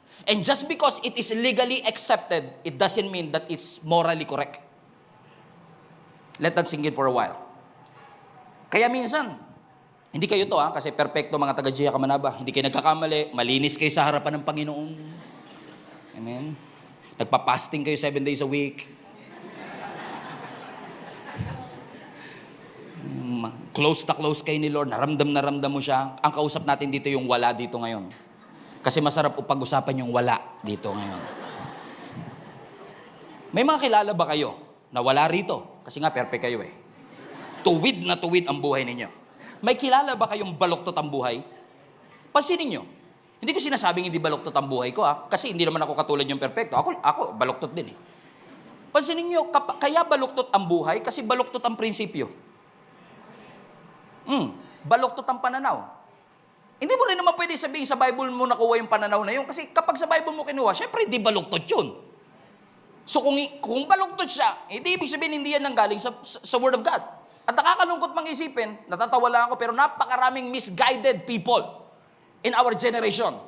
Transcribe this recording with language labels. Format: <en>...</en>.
<en>And just because it is legally accepted, it doesn't mean that it's morally correct. Let that sink in for a while.</en> <tl>Kaya minsan, hindi kayo to kasi perfecto mga taga-Gia Kamanaba. Hindi kayo nagkakamali, malinis kayo sa harapan ng Panginoon. Amen. Nagpa-fasting kayo 7 days a week. Close na close kayo ni Lord, naramdam mo siya. Ang kausap natin dito yung wala dito ngayon. Kasi masarap upag-usapan yung wala dito ngayon. May mga kilala ba kayo na wala rito? Kasi nga perfect kayo eh. Tuwid na tuwid ang buhay ninyo. May kilala ba kayong baluktot ang buhay? Pansinin nyo. Hindi ko sinasabing hindi baluktot ang buhay ko kasi hindi naman ako katulad yung perfecto. Ako baluktot din eh. Pansinin nyo, kaya baluktot ang buhay kasi baluktot ang prinsipyo. Baluktot ang pananaw. Hindi mo rin naman pwede sabihin sa Bible mo nakuha yung pananaw na yun. Kasi kapag sa Bible mo kinuha, syempre hindi baluktot yun. So kung baluktot siya, hindi ibig sabihin hindi yan nanggaling sa Word of God. At nakakalungkot mang isipin, natatawa lang ako, pero napakaraming</tl> <en>misguided people in our generation.</en>